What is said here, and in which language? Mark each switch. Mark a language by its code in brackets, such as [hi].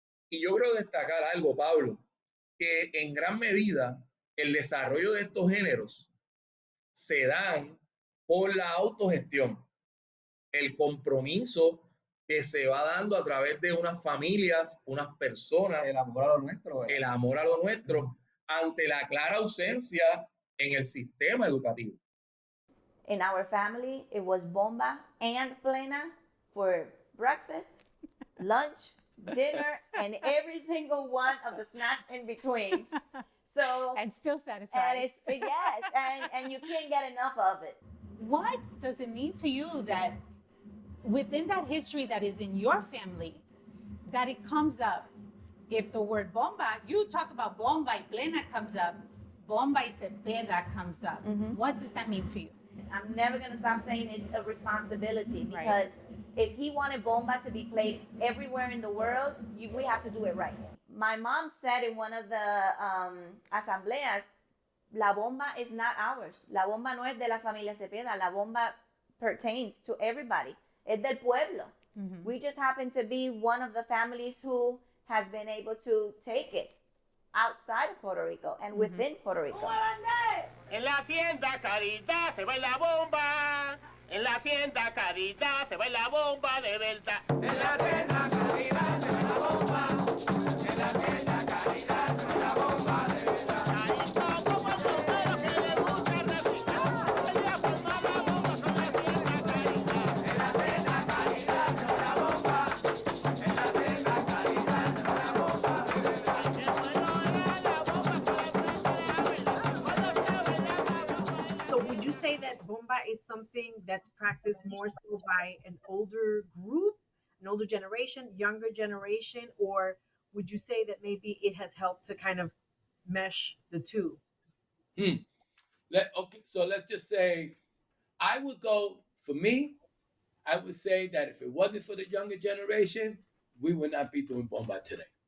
[es] Y yo creo destacar algo, Pablo, que en gran medida el desarrollo de estos géneros se dan por la autogestión, el compromiso que se va dando a través de unas familias, unas personas, el amor a lo nuestro, el amor a lo nuestro, ante la clara ausencia en el sistema educativo. [en] In our family, it was bomba and Blena for breakfast, lunch, dinner, and every single one of the snacks in between. So and still satisfies. And yes, and you can't get enough of it. What does it mean to you that within that history that is in your family, that it comes up. If the word bomba, you talk about bomba y plena comes up, bomba y cepeda comes up. What does that mean to you? I'm never gonna stop saying it's a responsibility, because Right. if he wanted bomba to be played everywhere in the world, we have to do it right. My mom said in one of the asambleas, la bomba is not ours. [es] La bomba no es de la familia Cepeda. [en] La bomba pertains to everybody. [es] Es del pueblo. [en] We just happen to be one of the families who has been able to take it outside of Puerto Rico and within Puerto Rico. [es] En la hacienda Caridad se baila bomba. En la hacienda Caridad se baila bomba de verdad. En la hacienda Caridad se baila bomba. En la hacienda Caridad se baila bomba de verdad. Ahí está como el bombero que le gusta repicar. Voy a formar la bomba con la hacienda Caridad. En la hacienda Caridad se baila bomba. En la hacienda Caridad se baila bomba de verdad. Ay, qué bueno era la bomba con la frente de abuela. Cuando se baila la bomba. [en] So would you say that bomba is something that's practiced more so by an older group, an older generation, younger generation, or would you say that maybe it has helped to kind of mesh the two? Okay, so let's just say, I would go, for me, I would say that if it wasn't for the younger generation, we would not be doing bomba today.